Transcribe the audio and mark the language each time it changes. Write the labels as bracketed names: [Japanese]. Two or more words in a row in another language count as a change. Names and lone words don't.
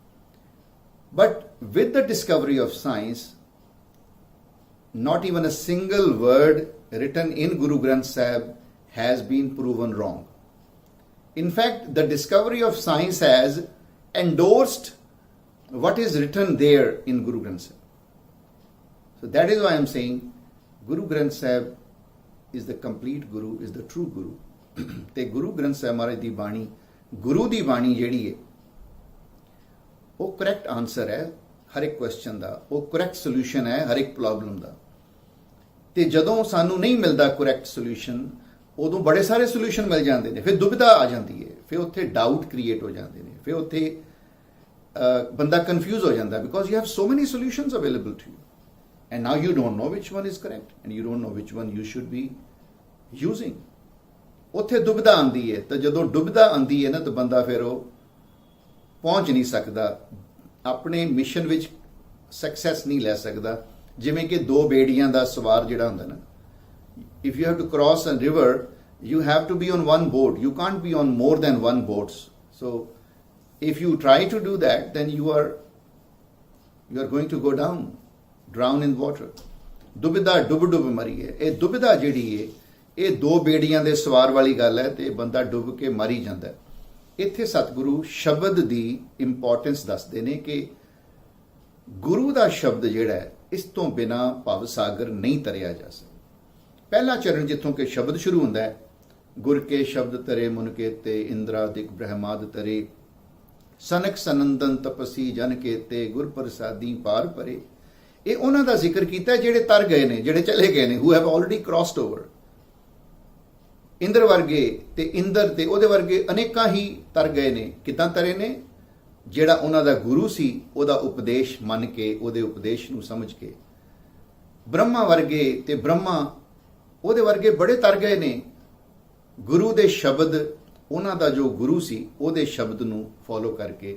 [English] But with the discovery of science, not even a single word written in Guru Granth Sahib has been proven wrong. In fact, the discovery of science has endorsed what is written there in Guru Granth Sahib. So that is why I am saying Guru Granth Sahib is the complete Guru, is the true Guru. [Punjabi] ਤੇ Guru Granth Sahib Maharaj ਦੀ ਬਾਣੀ, ਗੁਰੂ ਦੀ ਬਾਣੀ ਜਿਹੜੀ ਹੈ, ਉਹ [English] correct answer [Punjabi] ਹੈ ਹਰ ਇੱਕ ਕੁਐਸਚਨ ਦਾ, ਉਹ [English] correct solution [Punjabi] ਹੈ ਹਰ ਇੱਕ ਪ੍ਰੋਬਲਮ ਦਾ. ਤੇ ਜਦੋਂ ਸਾਨੂੰ ਨਹੀਂ ਮਿਲਦਾ [English] correct solution, [Punjabi] ਉਦੋਂ ਬੜੇ ਸਾਰੇ ਸੋਲੂਸ਼ਨ ਮਿਲ ਜਾਂਦੇ ਨੇ, ਫਿਰ ਦੁਬਿਧਾ ਆ ਜਾਂਦੀ ਹੈ, ਫਿਰ ਉੱਥੇ ਡਾਊਟ ਕ੍ਰੀਏਟ ਹੋ ਜਾਂਦੇ ਨੇ, ਫਿਰ ਉੱਥੇ ਬੰਦਾ ਕਨਫਿਊਜ਼ ਹੋ ਜਾਂਦਾ, [English] because you have so many solutions available to you, and now you don't know which one is correct and you don't know which one you should be using. [Punjabi] ਉੱਥੇ ਦੁਬਿਧਾ ਆਉਂਦੀ ਹੈ, ਤਾਂ ਜਦੋਂ ਦੁਬਿਧਾ ਆਉਂਦੀ ਹੈ ਨਾ, ਤਾਂ ਬੰਦਾ ਫਿਰ ਉਹ ਪਹੁੰਚ ਨਹੀਂ ਸਕਦਾ, ਆਪਣੇ ਮਿਸ਼ਨ ਵਿੱਚ ਸਕਸੈਸ ਨਹੀਂ ਲੈ ਸਕਦਾ. ਜਿਵੇਂ ਕਿ ਦੋ ਬੇੜੀਆਂ ਦਾ ਸਵਾਰ ਜਿਹੜਾ ਹੁੰਦਾ ਨਾ, [English] if you have to cross a river, you have to be on one boat, you can't be on more than one boat. So if you try to do that, then you are going to go down, drown in water. [Punjabi] ਦੁਬਿਧਾ ਡੁੱਬ ਡੁੱਬ ਮਰੀ ਹੈ. ਇਹ ਦੁਬਿਧਾ ਜਿਹੜੀ ਹੈ, ਇਹ ਦੋ ਬੇੜੀਆਂ ਦੇ ਸਵਾਰ ਵਾਲੀ ਗੱਲ ਹੈ, ਤੇ ਬੰਦਾ ਡੁੱਬ ਕੇ ਮਰ ਹੀ ਜਾਂਦਾ. ਇੱਥੇ ਸਤਿਗੁਰੂ ਸ਼ਬਦ ਦੀ ਇੰਪੋਰਟੈਂਸ ਦੱਸਦੇ ਨੇ ਕਿ ਗੁਰੂ ਦਾ ਸ਼ਬਦ ਜਿਹੜਾ ਹੈ, ਇਸ ਤੋਂ ਬਿਨਾ ਭਵ ਸਾਗਰ ਨਹੀਂ ਤਰਿਆ ਜਾ ਸਕਦਾ. ਪਹਿਲਾ ਚਰਨ ਜਿੱਥੋਂ ਕਿ ਸ਼ਬਦ ਸ਼ੁਰੂ ਹੁੰਦਾ ਹੈ, ਗੁਰ ਕੇ ਸ਼ਬਦ ਤਰੇ ਮੁਨ ਕੇਤੇ, ਇੰਦਰਾਦਿਕ ਬ੍ਰਹਮਾਦ ਤਰੇ, ਸਨਕ ਸਨੰਦਨ ਤਪਸੀ ਜਨ ਕੇਤੇ, ਗੁਰ ਪ੍ਰਸਾਦੀ ਪਾਰ ਪਰੇ. ਇਹ ਉਹਨਾਂ ਦਾ ਜ਼ਿਕਰ ਕੀਤਾ ਜਿਹੜੇ ਤਰ ਗਏ ਨੇ, ਜਿਹੜੇ ਚਲੇ ਗਏ ਨੇ, [English] who have already crossed over. [Punjabi] ਇੰਦਰ ਵਰਗੇ ਤੇ ਇੰਦਰ ਤੇ ਉਹਦੇ ਵਰਗੇ ਅਨੇਕਾਂ ਹੀ ਤਰ ਗਏ ਨੇ. ਕਿੱਦਾਂ ਤਰੇ ਨੇ? ਜਿਹੜਾ ਉਹਨਾਂ ਦਾ ਗੁਰੂ ਸੀ, ਉਹਦਾ ਉਪਦੇਸ਼ ਮੰਨ ਕੇ, ਉਹਦੇ ਉਪਦੇਸ਼ ਨੂੰ ਸਮਝ ਕੇ. ਬ੍ਰਹਮਾ ਵਰਗੇ ਤੇ ਬ੍ਰਹਮਾ ਉਹਦੇ ਵਰਗੇ ਬੜੇ ਤਰ ਗਏ ਨੇ, ਗੁਰੂ ਦੇ ਸ਼ਬਦ, ਉਹਨਾਂ ਦਾ ਜੋ ਗੁਰੂ ਸੀ ਉਹਦੇ ਸ਼ਬਦ ਨੂੰ ਫੋਲੋ ਕਰਕੇ.